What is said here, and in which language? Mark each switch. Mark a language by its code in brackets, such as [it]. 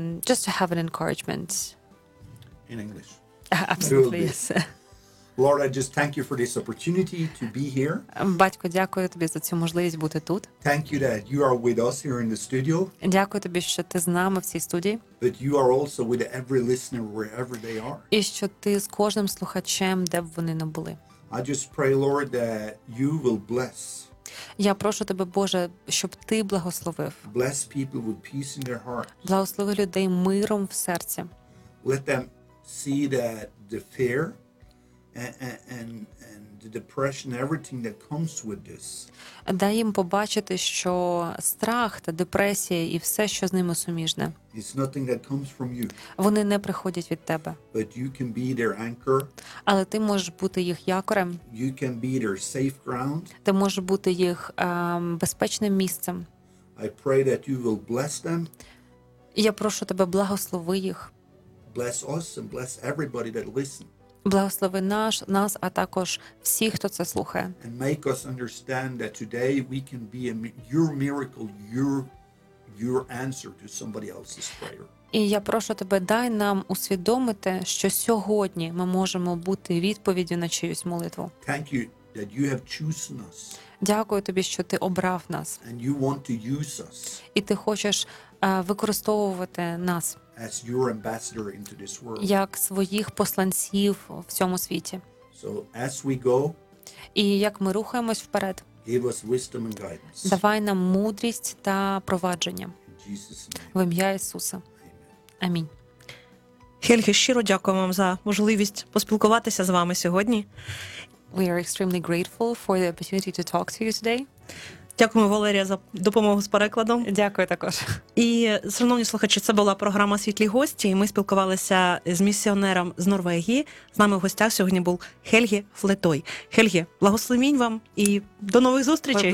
[en] Just to have an encouragement. In English. Absolutely, yes. Lord, I just thank you for this opportunity to be here. [uk] Батько, дякую тобі за цю можливість бути тут. [en] Thank you that you are with us here in the studio. [uk] Дякую тобі, що ти з нами в цій студії. [en] But you are also with every listener wherever they are. [uk] І що ти з кожним слухачем, де б вони не були. [en] I just pray, Lord, that you will bless. [uk] Я прошу тебе, Боже, щоб ти благословив. [en] Bless people with peace in their hearts. [uk] Благослови людей миром в серці. [en] Let them see that the fear and the depression, everything that comes with this. [uk] Дай їм побачити, що страх та депресія і все, що з ними суміжне. [en] It's nothing that comes from you. [uk] Вони не приходять від тебе. [en] But you can be their anchor. [uk] Але ти можеш бути їх якорем. [en] You can be their safe ground. [uk] Ти можеш бути їх безпечним місцем. [en] I pray that you will bless them. [uk] Я прошу тебе, благослови їх. [en] Bless us and bless everybody that listens. [uk] Благослови нас, а також всіх, хто це слухає. [en] And make us understand that today we can be your miracle, your answer to somebody else's prayer. [uk] І я прошу тебе, дай нам усвідомити, що сьогодні ми можемо бути відповіддю на чиюсь молитву. [en] Thank you that you have chosen us. [uk] Дякую тобі, що ти обрав нас. [en] And you want to use us. [uk] І ти хочеш використовувати нас [en] as your ambassador into this world. [uk] Як своїх посланців в цьому світі. [en] So as we go, [uk] і як ми рухаємось вперед, [en] give us wisdom and guidance. [uk] Давай нам мудрість та провадження. [en] In Jesus' name. [uk] В ім'я Ісуса. Амінь. Хельге, щиро дякую вам за можливість поспілкуватися з вами сьогодні. [en] We are extremely grateful for the opportunity to talk to you today. [uk] Дякую, Валерія, за допомогу з перекладом. Дякую також. І, шановні слухачі, це була програма «Світлі гості», і ми спілкувалися з місіонером з Норвегії. З нами в гостях сьогодні був Хельге Флетой. Хельге, благословінь вам і до нових зустрічей.